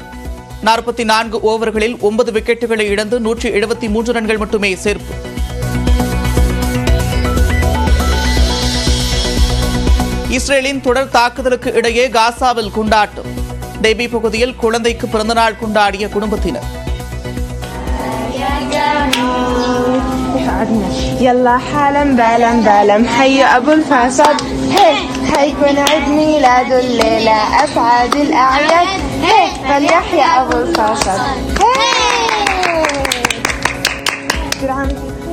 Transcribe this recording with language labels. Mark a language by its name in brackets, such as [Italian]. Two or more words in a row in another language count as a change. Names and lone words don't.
[Tamil] 44 ஓவர்களில் 9 விக்கெட்டுகளை இழந்து 173 ரன்கள் மட்டுமே சேர்ப்பு. இஸ்ரேலின் தொடர் தாக்குதலுக்கு இடையே காசாவில் கொண்டாட்டம். டெபி பகுதியில் குழந்தைக்கு பிறந்தநாள் கொண்டாடிய குடும்பத்தினர். [Arabic] يلا حالا بالا بالا حي ابو الفاسد حيكون عيد ميلاد الليله اسعد الاعياد فليحيى ابو الفاسد